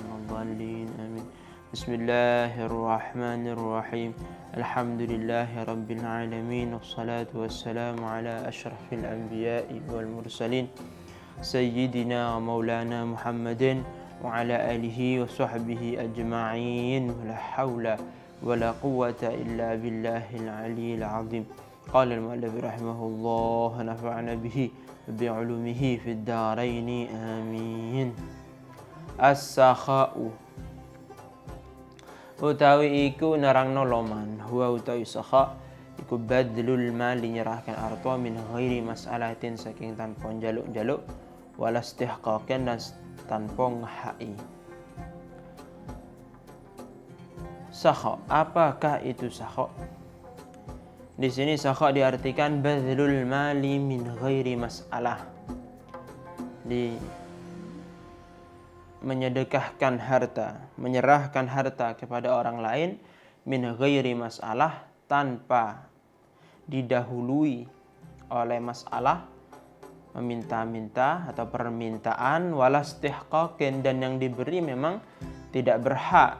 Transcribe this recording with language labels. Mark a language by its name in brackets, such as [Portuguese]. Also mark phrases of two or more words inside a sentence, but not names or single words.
[Arabic] ولا الضالين آمين بسم الله الرحمن الرحيم الحمد لله رب العالمين والصلاة والسلام على أشرف الأنبياء والمرسلين سيدنا ومولانا محمد وعلى آله وصحبه أجمعين ولا حول ولا قوة إلا بالله العلي العظيم قال المؤلف رحمه الله نفعنا به بعلومه في الدارين آمين. [Javanese] As-sakha'u utawi iku nerangno loman, huwa utawi sakha iku [Arabic] بذل المال [Indonesian] nyerahkan harta [Arabic] من غير مسألة [Javanese] saking tanpa njaluk-njaluk [Arabic] ولا استحقاق [Javanese] dan tanpa ngehai. [Indonesian] Sakha, apakah itu sakha? Di sini sakha diartikan [Arabic] بذل المال من غير مسألة. [Indonesian] Menyedekahkan harta, menyerahkan harta kepada orang lain [Arabic] من غير مسألة, [Indonesian] tanpa didahului oleh masalah, meminta-minta atau permintaan, walastihqaqin, dan yang diberi memang tidak berhak.